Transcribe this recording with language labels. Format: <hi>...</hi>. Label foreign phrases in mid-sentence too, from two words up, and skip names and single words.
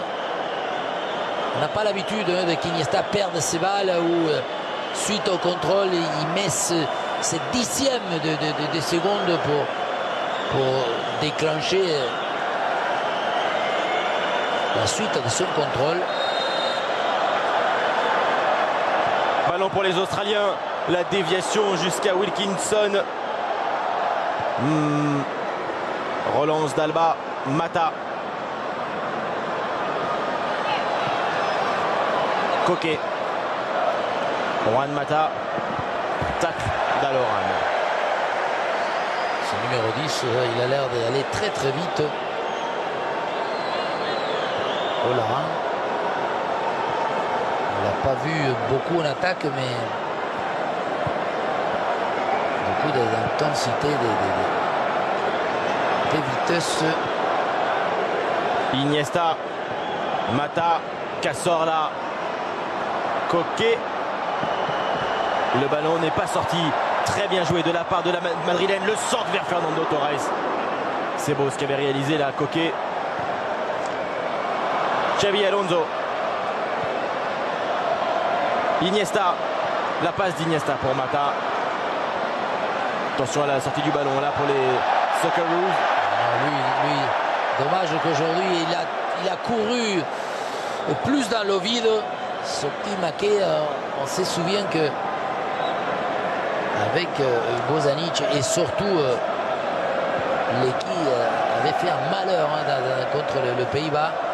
<fr>On n'a pas l'habitude de qu'Iniesta perde ses balles ou suite au contrôle, il met ces dixièmes de secondes pour déclencher la suite de son contrôle. Ballon pour les Australiens. La déviation jusqu'à Wilkinson. Relance d'Alba. Mata. Coquet. Juan Mata. Tac d'Aloran. Ce numéro 10, il a l'air d'aller très très vite. Olaran. On l'a pas vu beaucoup en attaque, mais beaucoup d'intensité, de vitesse. Iniesta. Mata. Cazorla. Coquet. Le ballon n'est pas sorti. Très bien joué de la part de la Madrilène. Le centre vers Fernando Torres. C'est beau ce qu'avait réalisé là Coquet. Xavi Alonso. Iniesta. La passe d'Iniesta pour Mata. Attention à la sortie du ballon là pour les Socceroos. Lui, dommage qu'aujourd'hui il a couru plus dans le vide. Ce petit Maquet, on se souvient que avec Bozanic et surtout Lecky avait fait un malheur contre le Pays-Bas.</fr>